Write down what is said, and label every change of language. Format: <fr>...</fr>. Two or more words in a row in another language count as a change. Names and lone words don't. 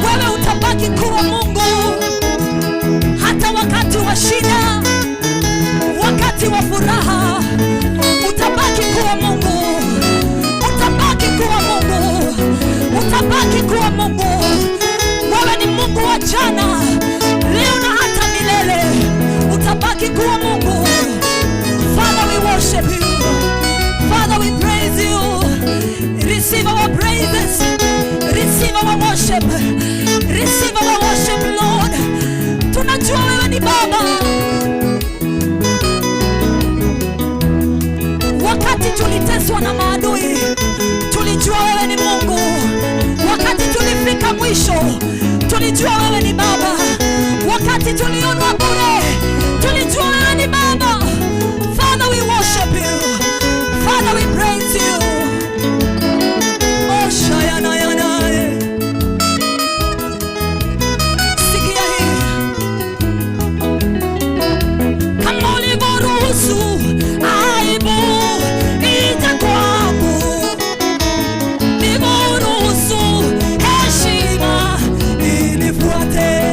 <sw>Wewe utabaki kuwa Mungu hata wakati wa shida, wakati wa furaha, utabaki kuwa Mungu, utabaki kuwa Mungu, utabaki kuwa Mungu. Wewe ni Mungu wa jana, leo na hata milele, utabaki kuwa Mungu.</sw> <en>Father, we worship you. Father, we praise you. Receive our praises. Receive our worship. Receive our worship, Lord.</en> <sw>Tunajua wewe ni Baba. Wakati tuliteswa na maadui, tulijua wewe ni Mungu. Wakati tulifika mwisho, tulijua wewe ni Baba. Wakati tulionwa bure, tulijua wewe ni Baba.</sw> <en>Father, we worship you. Father, we praise you. Oh, Shayana Yanae.</en> <sw>Sikia hii. Kama ulivyoruhusu aibu ije kwangu, ulivyoruhusu heshima inifuate.</sw>